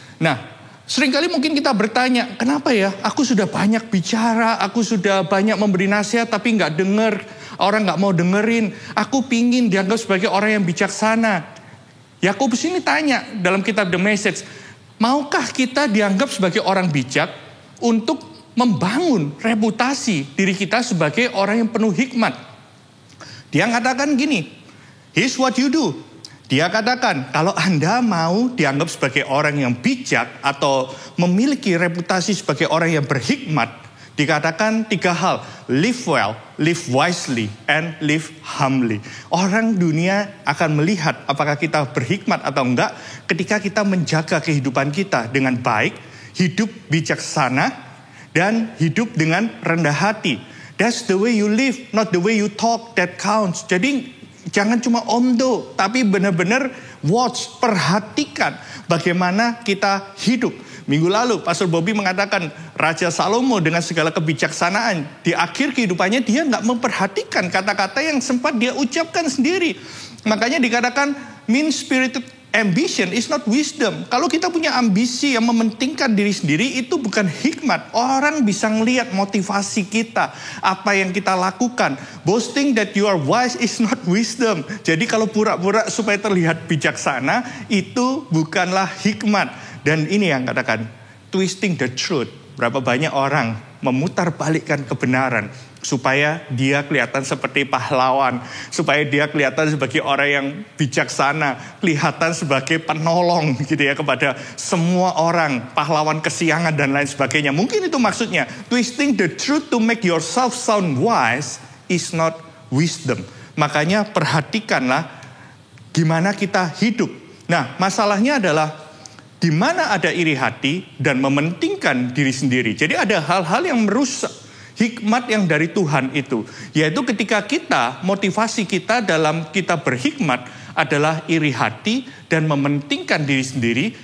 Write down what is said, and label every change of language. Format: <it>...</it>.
<id>Nah, seringkali mungkin kita bertanya, kenapa ya aku sudah banyak bicara, aku sudah banyak memberi nasihat tapi gak denger, orang gak mau dengerin, aku pingin dianggap sebagai orang yang bijaksana. Yakobus ini tanya dalam kitab The Message, maukah kita dianggap sebagai orang bijak untuk membangun reputasi diri kita sebagai orang yang penuh hikmat? Dia katakan gini,</id> <en>here's what you do.</en> <id>Dia katakan, kalau Anda mau dianggap sebagai orang yang bijak atau memiliki reputasi sebagai orang yang berhikmat, dikatakan 3 hal,</id> <en>live well, live wisely, and live humbly.</en> <id>Orang dunia akan melihat apakah kita berhikmat atau enggak ketika kita menjaga kehidupan kita dengan baik, hidup bijaksana, dan hidup dengan rendah hati.</id> <en>That's the way you live, not the way you talk that counts.</en> <id>Jadi jangan cuma omdo, tapi benar-benar watch, perhatikan bagaimana kita hidup. Minggu lalu Pastor Bobby mengatakan Raja Salomo dengan segala kebijaksanaan, di akhir kehidupannya dia gak memperhatikan kata-kata yang sempat dia ucapkan sendiri. Makanya dikatakan</id> <en>mean-spirited ambition is not wisdom.</en> <id>Kalau kita punya ambisi yang mementingkan diri sendiri, itu bukan hikmat. Orang bisa ngelihat motivasi kita, apa yang kita lakukan.</id> <en>Boasting that you are wise is not wisdom.</en> <id>Jadi kalau pura-pura supaya terlihat bijaksana, itu bukanlah hikmat. Dan ini yang katakan,</id> <en>twisting the truth.</en> <id>Berapa banyak orang memutarbalikkan kebenaran supaya dia kelihatan seperti pahlawan, supaya dia kelihatan sebagai orang yang bijaksana, kelihatan sebagai penolong gitu ya kepada semua orang, pahlawan kesiangan dan lain sebagainya. Mungkin itu maksudnya.</id> <en>Twisting the truth to make yourself sound wise is not wisdom.</en> <id>Makanya perhatikanlah gimana kita hidup. Nah, masalahnya adalah di mana ada iri hati dan mementingkan diri sendiri. Jadi ada hal-hal yang merusak hikmat yang dari Tuhan itu. Yaitu ketika kita, motivasi kita dalam kita berhikmat adalah iri hati dan mementingkan diri sendiri.</id>